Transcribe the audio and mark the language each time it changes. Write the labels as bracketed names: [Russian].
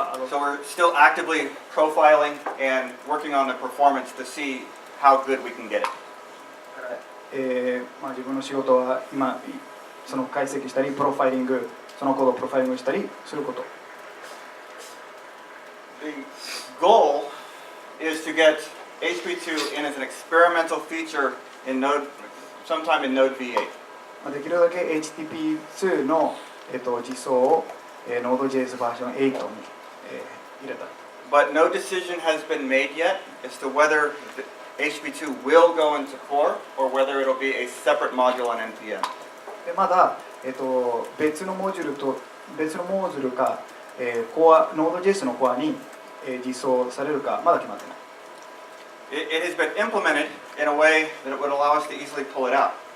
[English] So we're still actively profiling and working on the performance to see how good we can get it. [Japanese] 自分の仕事は今その解析したりプロファイリングそのコードをプロファイリングしたりすること。 [English] The goal is to get HTTP2 in as an experimental feature in sometime in Node V8. [Japanese] できるだけ HTTP2 の、実装を、Node.js バージョン8に、入れた。 [English] But no decision has been made yet as to whether HTTP2 will go into core or whether it'll be a separate module on NPM. [Japanese] でまだ、別のモジュールか、Node.js のコアに、実装されるかまだ決まってない。 [English] It has been implemented in a way that it would allow us to easily pull it out.